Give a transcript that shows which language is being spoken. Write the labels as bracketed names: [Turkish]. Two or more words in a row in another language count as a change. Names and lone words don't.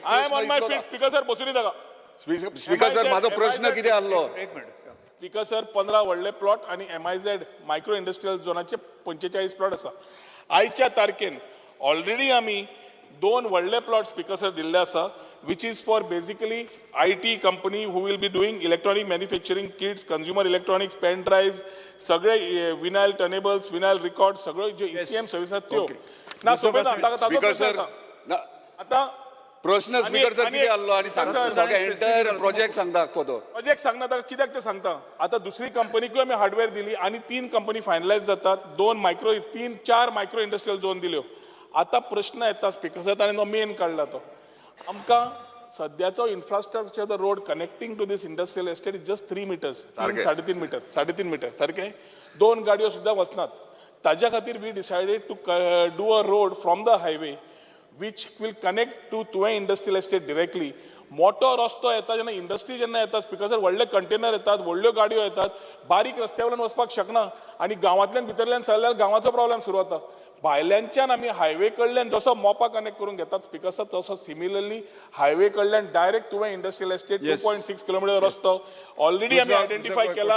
[Konkani] स्पीकर सर बसून जागा. स्पीकर सर म्हाजो प्रश्न कितें आसलो? एक मिनिट. स्पीकर सर 15 व्हडले प्लॉट आणि MIZ [English] micro industrial [Konkani] झोनाचे 45 प्लॉट आसा. आयच्या तारखेन ऑलरेडी आमी 2 व्हडले प्लॉट स्पीकर सर दिल्ले आसा, [English] which is for basically IT company who will be doing electronic manufacturing kits, consumer electronics, pen drives, सगळे vinyl turnables, vinyl records, [Konkani] सगळे जे ECM सर्विस आहेत त्यो. ना सोबत स्पीकर सर आता प्रश्न स्पीकर सर कितें आसलो आणि सगळे [English] entire project [Konkani] सांगता कोदो प्रोजेक्ट सांगना ताका कित्याक ते सांगता. आता दुसरी कंपनीकूय आमी हार्डवेअर दिली आणि 3 कंपनी फायनलायज जातात. 4 [English] micro industrial zone [Konkani] दिल्यो. आता प्रश्न येता स्पीकर सर ताणें मेन काडला तो आमकां सध्याचो [English] infrastructure the road connecting to this industrial estate is just 3 meters, [Konkani] सारकें. 3.5 मीटर सारखे 2 गाडयो सुद्दां वचनात. ताज्या खातीर [English] we decided to do a road from the highway which will connect to Tuem industrial estate directly. [Konkani] मोठो रस्तो येता जेन्ना इंडस्ट्री जेन्ना येता बिकॉज व्हडले कंटेनर येतात, व्हडल्यो गाडयो येतात, बारीक रस्त्यावयल्यान वचपाक शकना आनी गांवांतल्यान भितरल्यान चल्ल्यार गांवाचो प्रॉब्लेम सुरू जाता. भायल्यानच्यान आमी हायवे कडल्यान जसो मोपा कनेक्ट करून घेतात स्पिकर्स तसो सिमिलरली हायवे कडल्यान डायरेक्ट तुवें [English] industrial estate [Konkani] 2.6 किलोमीटर रस्तो ऑलरेडी आमी आयडेंटिफाय केला.